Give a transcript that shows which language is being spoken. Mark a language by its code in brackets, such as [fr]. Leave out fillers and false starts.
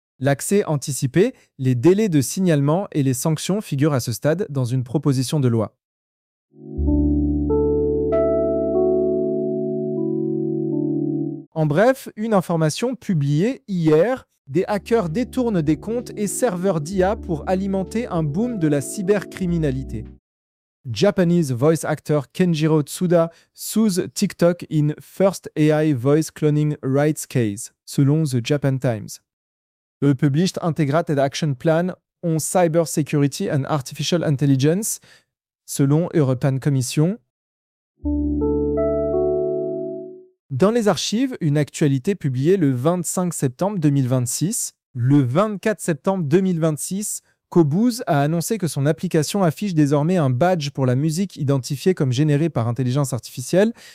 [fr] L'accès anticipé, les délais de signalement et les sanctions figurent à ce stade dans une proposition de loi. En bref, une information publiée hier, des hackers détournent des comptes et serveurs d'IA pour alimenter un boom de la cybercriminalité. [en] Japanese voice actor Kenjiro Tsuda sues TikTok in first AI voice cloning rights case, selon The Japan Times. The published Integrated Action Plan on Cybersecurity and Artificial Intelligence, selon European Commission. [fr] Dans les archives, une actualité publiée le 25 septembre 2026. Le 24 septembre 2026, Qobuz a annoncé que son application affiche désormais un badge pour la musique identifiée comme générée par intelligence artificielle.